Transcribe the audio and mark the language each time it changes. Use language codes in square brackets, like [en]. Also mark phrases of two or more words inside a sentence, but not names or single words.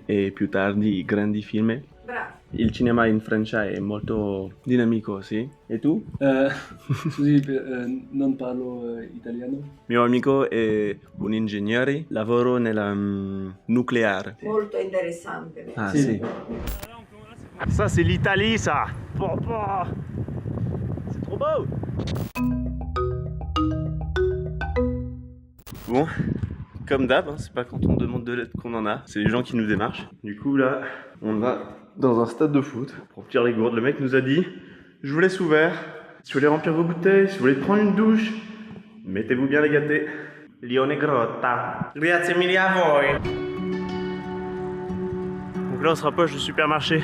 [it] e più tardi grandi film. Bravo. Il cinema in Francia è molto dinamico, sì. E tu? scusi, non parlo italiano. Mio amico è un ingegnere, lavoro nella nucléaire. Molto interessante. Ah, Sì. sì. [fr] Ça, c'est l'Italie, ça. Papa. C'est trop beau. Bon, comme d'hab, hein, c'est pas quand on demande de l'aide qu'on en a, c'est les gens qui nous démarchent. Du coup, là, on va dans un stade de foot pour remplir les gourdes. Le mec nous a dit, je vous laisse ouvert. Si vous voulez remplir vos bouteilles, si vous voulez prendre une douche, mettez-vous bien les gâtés. [it] Lione Grotta. Grazie mille a voi. [fr] Donc là, on se rapproche du supermarché.